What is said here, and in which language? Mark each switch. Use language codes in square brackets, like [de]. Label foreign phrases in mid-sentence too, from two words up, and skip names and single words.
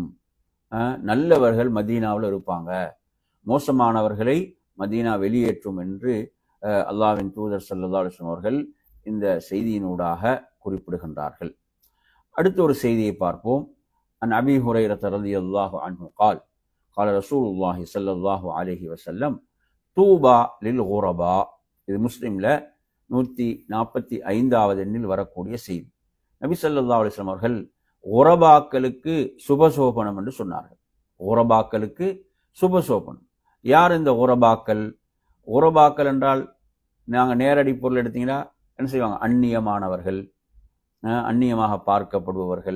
[ta] நல்லவர்கள் மதீனாவில் இருப்பாங்க, மோசமானவர்களை மதீனா வெளியேற்றும் என்று அல்லாஹ்வின் தூதர் [ar] صلى الله عليه وسلم [ta] அவர்கள் இந்த செய்தியினூடாக குறிப்பிடுகின்றார்கள். அடுத்த ஒரு செய்தியை பார்ப்போம். [ar] عن أبي هريرة رضي الله عنه قال قال رسول الله صلى الله عليه وسلم طوبى للغرباء. [ta] இது முஸ்லிம்ல 145வது எண்ணில் வரக்கூடிய செய்தி. நபி [ar] صلى الله عليه وسلم [ta] அவர்கள் குரபாக்களுக்கு சுபசோபனம் என்று சொன்னார்கள். குரபாக்களுக்கு சுபசோபனம். யார் இந்த குரபாக்கள்? குரபாக்கள் என்றால் நாங்கள் நேரடி பொருள் எடுத்தீங்கன்னா என்ன செய்வாங்க, அந்நியமானவர்கள், அந்நியமாக பார்க்கப்படுபவர்கள்.